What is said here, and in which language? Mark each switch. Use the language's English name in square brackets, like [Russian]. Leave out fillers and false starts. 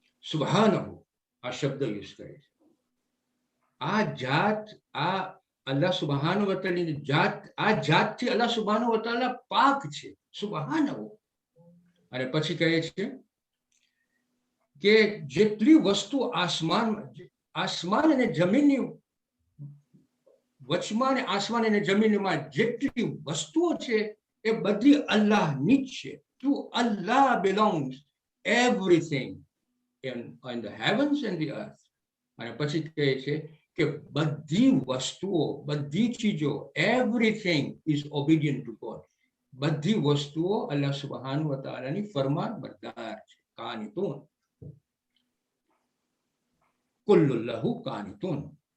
[Gujarati] સુબહાનહુ આ શબ્દ યુઝ કરે છે. આ જાત, આ અલ્લાહ સુબહાનહુ વ તઆલાની જાત, આ જાતથી અલ્લાહ સુબહાનહુ વ તઆલા પાક છે, સુબહાનહુ. અને પછી કહે છે કે જેટલી વસ્તુ આસમાન અને જમીનની વચમાં અને આસમાન અને જમીનમાં જેટલી વસ્તુઓ છે એ બધી અલ્લાહની જ છે. [English] To Allah belongs everything in the heavens and the earth. [Gujarati] અને પછી કહે છે કે બધી વસ્તુઓ, બધી ચીજો, [English] everything is obedient to God. [Gujarati] બધી વસ્તુઓ અલ્લાહ સુબહાનહુ વ તઆલાની ફરમાન બરદાર છે. [Arabic] કાનિતૂન, કુલ્લુ લહુ કાનિતૂન.